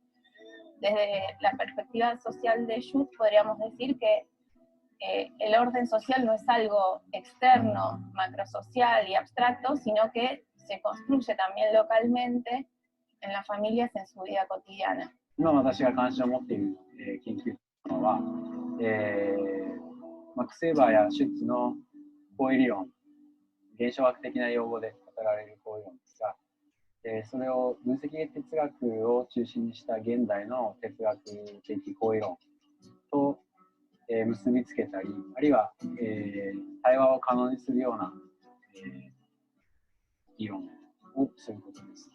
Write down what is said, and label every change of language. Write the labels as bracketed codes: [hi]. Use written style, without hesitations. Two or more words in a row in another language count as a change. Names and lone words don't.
[es] Desde la perspectiva social de Schutz podríamos decir que el orden social no es algo externo, macrosocial y abstracto, sino que se construye también localmente en las familias en su vida cotidiana. [ja] 今私が関心を持っている、研究のは、マックス・ウェーバーやシュッツの行為理論、現象学的な用語で語られる行為論ですが、それを分析哲学を中心にした現代の哲学的行為論と、結びつけたり、あるいは、対話を可能にするような、議論をすることです。